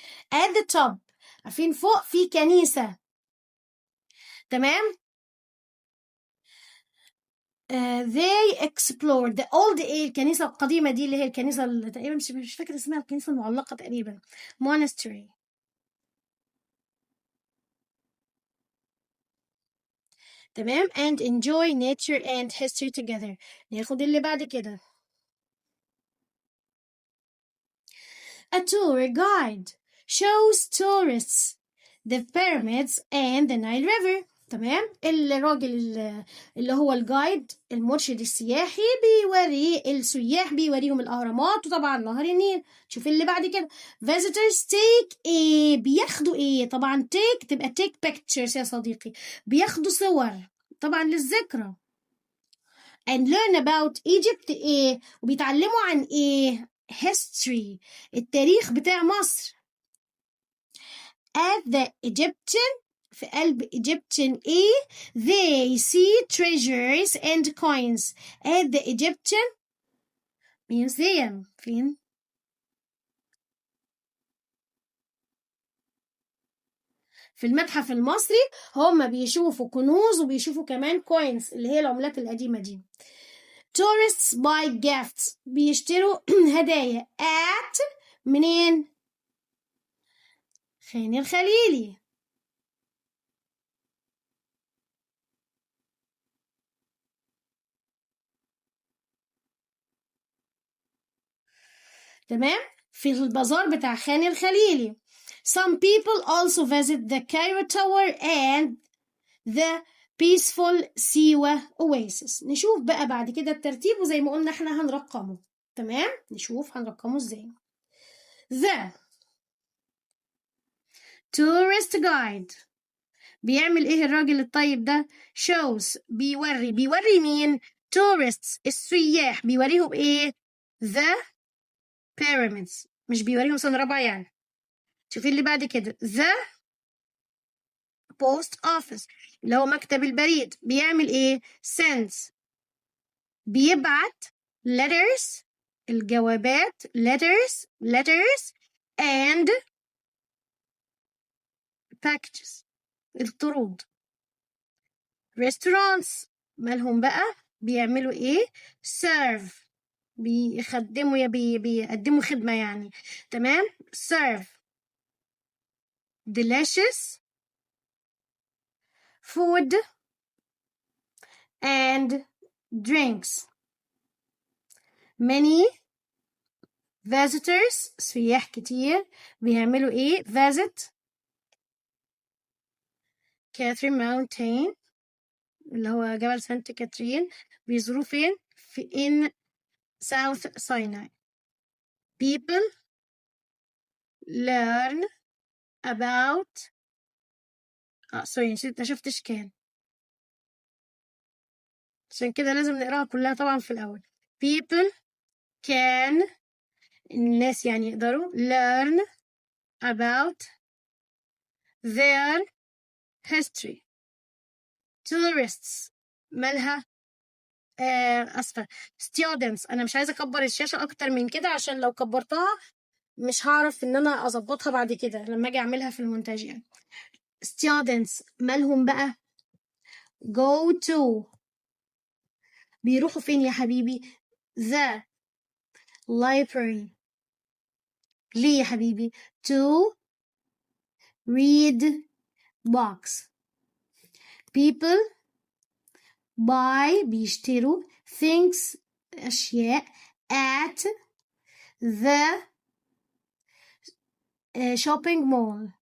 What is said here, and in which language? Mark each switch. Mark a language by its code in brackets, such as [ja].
[en] at the top [ar] عارفين فوق في كنيسة. تمام. [en] they explored the old [ar] الكنيسة القديمة دي اللي هي الكنيسة اللي تقريبا مش فاكرة اسمها الكنيسة المعلقة تقريبا monastery. [en] تمام and enjoy nature and history together. [ar] ناخد اللي بعد كده. [en] A tour guide shows tourists the pyramids and the Nile River. تمام. [ar] الراجل اللي هو الجايد المرشد السياحي بيوري السياح، بيوريهم الأهرامات وطبعا نهر النيل. شوف اللي بعد كده [en] visitors take [ar] ايه، بياخدوا ايه؟ طبعا take تبقى [en] take pictures [ar] يا صديقي، بياخدوا صور طبعا للذكرى. [en] and learn about Egypt [ar] ايه، وبيتعلموا عن ايه؟ history التاريخ بتاع مصر. [en] at the Egyptian [ar] في قلب [en] Egyptian ايه they see treasures and coins at the Egyptian museum. [ar] فين؟ في المتحف المصري هم بيشوفوا كنوز وبيشوفوا كمان coins اللي هي العملات القديمة دي. [en] tourists buy gifts [ar] بيشتروا هدايا [en] at منين؟ خان الخليلي. [ar] تمام. في البازار بتاع خان الخليلي. [en] some people also visit the Cairo Tower and the peaceful Siwa oasis. [ar] نشوف بقى بعد كده الترتيب، وزي ما قلنا احنا هنرقمه. تمام، نشوف هنرقمه ازاي. [en] the tourist guide [ar] بيعمل ايه الراجل الطيب ده؟ shows بيوري مين؟ tourists السياح، بيوريهم ايه؟ [en] the pyramids، [ar] مش بيوريهم سنة رابعة يعني. شوفي اللي بعد كده [en] the post office [ar] اللي هو مكتب البريد، بيعمل ايه؟ sends بيبعت letters الجوابات [en] letters and packages [ar] الطرود. restaurants مالهم بقى؟ بيعملوا ايه؟ serve بيخدموا بيقدموا خدمة يعني. تمام. [en] serve delicious food and drinks. many visitors [ar] سياح كتير بيعملوا ايه؟ [en] visit Catherine Mountain [ar] اللي هو جبل سانت كاترين، بيزوروا فين؟ في [en] in South Sinai. people learn about [ar] سوري نسيت، شفتش كان، عشان كده لازم نقراها كلها طبعا في الأول. [en] people can [ar] الناس يعني يقدروا [en] learn about their history. [ar] tourists مالها؟ أسفة students. أنا مش عايزة أكبر الشاشة أكتر من كده، عشان لو كبرتها مش هعرف إن أنا أظبطها بعد كده لما أجي أعملها في المونتاج يعني. students مالهم بقى؟ [en] go to [ar] بيروحوا فين يا حبيبي؟ [en] the library. [ar] ليه يا حبيبي؟ [en] to read books. people buy بيشتروا things أشياء at the shopping mall.